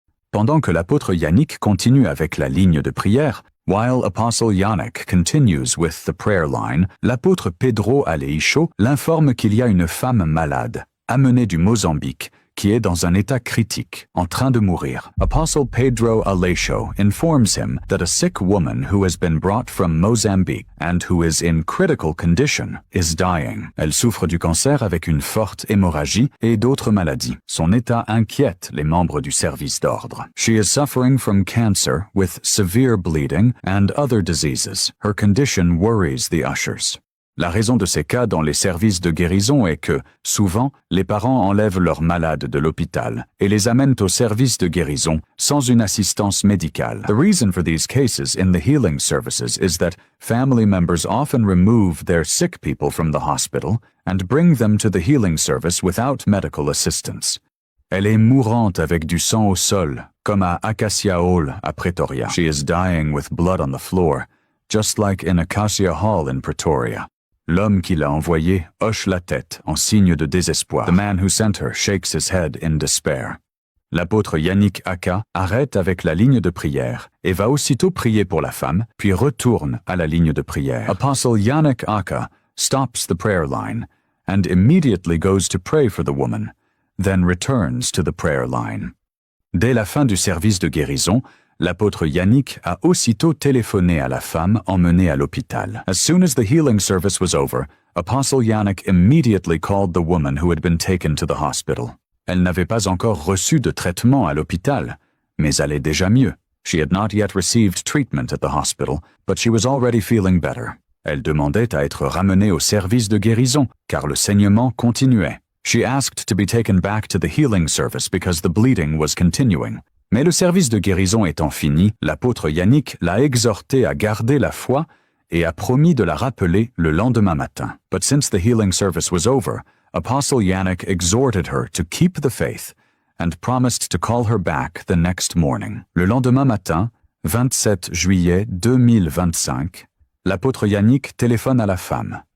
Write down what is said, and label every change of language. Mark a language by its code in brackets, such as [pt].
[fr] Pendant que l'apôtre Yannick continue avec la ligne de prière, [en] while Apostle Yannick continues with the prayer line, [fr] l'apôtre Pedro Aleixo l'informe qu'il y a une femme malade, amenée du Mozambique, qui est dans un état critique, en train de mourir. [en] Apostle Pedro Aleixo informs him that a sick woman who has been brought from Mozambique and who is in critical condition is dying. [fr] Elle souffre du cancer avec une forte hémorragie et d'autres maladies. Son état inquiète les membres du service d'ordre. [en] She is suffering from cancer with severe bleeding and other diseases. Her condition worries the ushers. [fr] La raison de ces cas dans les services de guérison est que, souvent, les parents enlèvent leurs malades de l'hôpital et les amènent au service de guérison sans une assistance médicale. [en] The reason for these cases in the healing services is that family members often remove their sick people from the hospital and bring them to the healing service without medical assistance. [fr] Elle est mourante avec du sang au sol, comme à Acacia Hall à Pretoria. [en] She is dying with blood on the floor, just like in Acacia Hall in Pretoria. [fr] L'homme qui l'a envoyé hoche la tête en signe de désespoir. [en] The man who sent her shakes his head in despair. [fr] L'apôtre Yannick Aka arrête avec la ligne de prière et va aussitôt prier pour la femme, puis retourne à la ligne de prière. [en] Apostle Yannick Aka stops the prayer line and immediately goes to pray for the woman, then returns to the prayer line. [fr] Dès la fin du service de guérison, l'apôtre Yannick a aussitôt téléphoné à la femme emmenée à l'hôpital. [en] As soon as the healing service was over, Apostle Yannick immediately called the woman who had been taken to the hospital. [fr] Elle n'avait pas encore reçu de traitement à l'hôpital, mais allait déjà mieux. [en] She had not yet received treatment at the hospital, but she was already feeling better. [fr] Elle demandait à être ramenée au service de guérison, car le saignement continuait. [en] She asked to be taken back to the healing service because the bleeding was continuing. [fr] Mais le service de guérison étant fini, l'apôtre Yannick l'a exhorté à garder la foi et a promis de la rappeler le lendemain matin. [en] But since the healing service was over, Apostle Yannick exhorted her to keep the faith and promised to call her back the next morning. [fr] Le lendemain matin, 27 juillet 2025, l'apôtre Yannick téléphone à la femme.